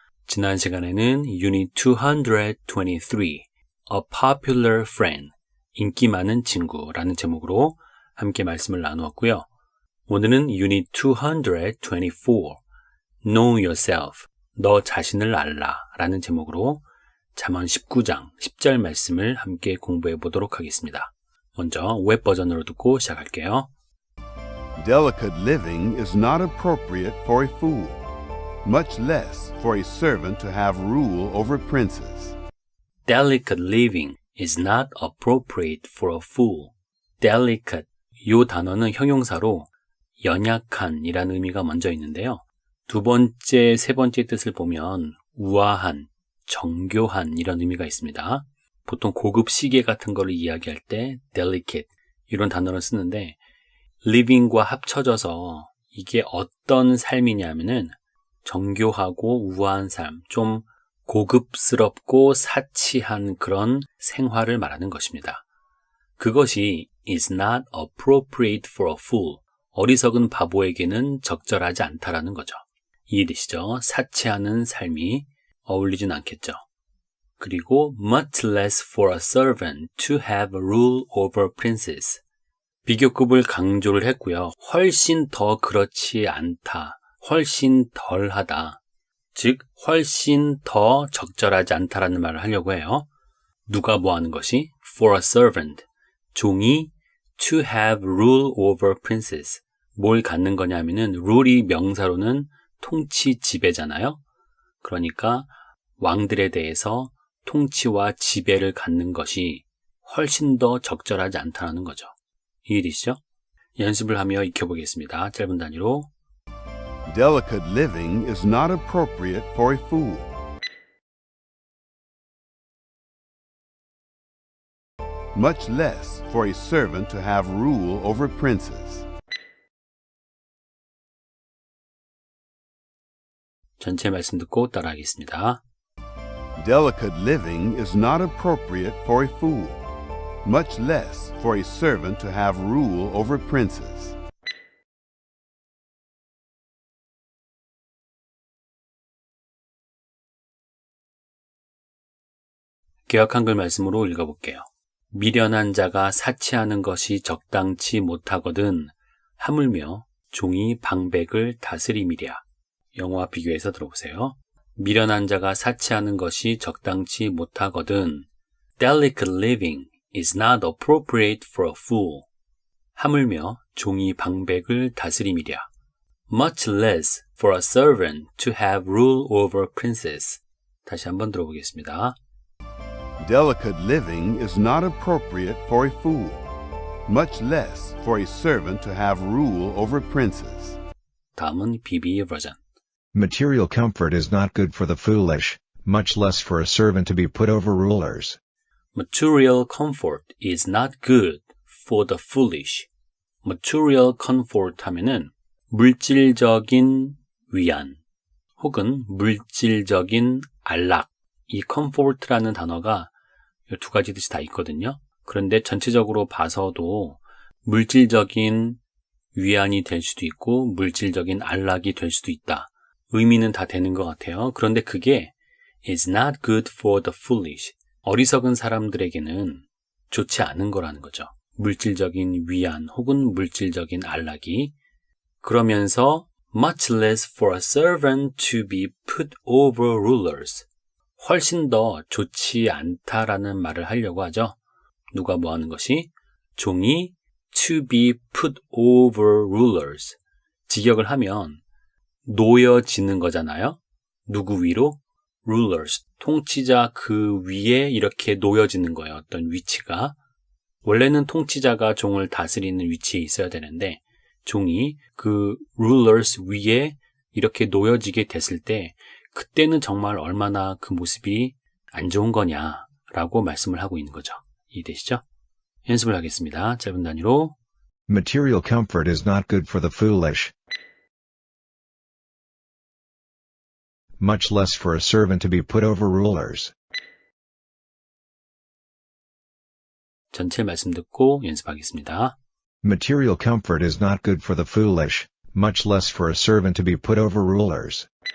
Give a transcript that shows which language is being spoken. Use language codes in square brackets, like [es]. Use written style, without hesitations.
[ko] 지난 시간에는 Unit 223, [en] A Popular Friend, [ko] 인기 많은 친구라는 제목으로 함께 말씀을 나누었고요. 오늘은 Unit 224, [en] Know Yourself, [ko] 너 자신을 알라 라는 제목으로 잠언 19장 10절 말씀을 함께 공부해 보도록 하겠습니다. 먼저 웹 버전으로 듣고 시작할게요. [en] Delicate living is not appropriate for a fool, much less for a servant to have rule over princes. Delicate living is not appropriate for a fool. [ko] Delicate, 이 단어는 형용사로 연약한 이라는 의미가 먼저 있는데요. 두 번째, 세 번째 뜻을 보면 우아한, 정교한 이런 의미가 있습니다. 보통 고급 시계 같은 거를 이야기할 때 delicate 이런 단어를 쓰는데 living과 합쳐져서 이게 어떤 삶이냐면은 정교하고 우아한 삶, 좀 고급스럽고 사치한 그런 생활을 말하는 것입니다. [en] 그것이 is not appropriate for a fool. [ko] 어리석은 바보에게는 적절하지 않다라는 거죠. 이해되시죠? 사치하는 삶이 어울리진 않겠죠. [en] 그리고 much less for a servant to have rule over princes. [ko] 비교급을 강조를 했고요. 훨씬 더 그렇지 않다. 훨씬 덜하다. 즉 훨씬 더 적절하지 않다라는 말을 하려고 해요. 누가 뭐 하는 것이? [en] For a servant. 종이 to have rule over princes. [ko] 뭘 갖는 거냐면은 rule이 명사로는 통치 지배잖아요. 그러니까 왕들에 대해서 통치와 지배를 갖는 것이 훨씬 더 적절하지 않다는 거죠. 이해되시죠? 연습을 하며 익혀보겠습니다. 짧은 단위로. [en] Delicate living is not appropriate for a fool. Much less for a servant to have rule over princes. [ko] 전체 말씀 듣고 따라하겠습니다. [en] Delicate living is not appropriate for a fool, much less for a servant to have rule over princes. [ko] 개역 한글 말씀으로 읽어볼게요. 미련한 자가 사치하는 것이 적당치 못하거든 하물며 종이 방백을 다스림이랴. 영어와 비교해서 들어보세요. 미련한 자가 사치하는 것이 적당치 못하거든 [en] Delicate living is not appropriate for a fool. [ko] 하물며 종이 방백을 다스림이랴. [en] Much less for a servant to have rule over princes. [ko] 다시 한번 들어보겠습니다. [en] Delicate living is not appropriate for a fool, much less for a servant to have rule over princes. [ko] 다음은 BB 버전. [en] Material comfort is not good for the foolish, much less for a servant to be put over rulers. Material comfort is not good for the foolish. [ko] Material comfort 하면은 물질적인 위안 혹은 물질적인 안락. 이 comfort라는 단어가 두 가지 뜻이 다 있거든요. 그런데 전체적으로 봐서도 물질적인 위안이 될 수도 있고 물질적인 안락이 될 수도 있다. 의미는 다 되는 것 같아요. [en] 그런데 그게 is not good for the foolish. [ko] 어리석은 사람들에게는 좋지 않은 거라는 거죠. 물질적인 위안 혹은 물질적인 안락이. [en] 그러면서 much less for a servant to be put over rulers. [ko] 훨씬 더 좋지 않다라는 말을 하려고 하죠. 누가 뭐 하는 것이? [en] 종이 to be put over rulers. [ko] 직역을 하면 놓여지는 거잖아요. 누구 위로? rulers. 통치자 그 위에 이렇게 놓여지는 거예요. 어떤 위치가. 원래는 통치자가 종을 다스리는 위치에 있어야 되는데 종이 그 rulers 위에 이렇게 놓여지게 됐을 때 그때는 정말 얼마나 그 모습이 안 좋은 거냐라고 말씀을 하고 있는 거죠. 이해되시죠? 연습을 하겠습니다. 짧은 단위로. [en] Material comfort is not good for the foolish, much less for a servant to be put over rulers. [ko] 전체 말씀 듣고 연습하겠습니다. [en] Material comfort is not good for the foolish, much less for a servant to be put over rulers.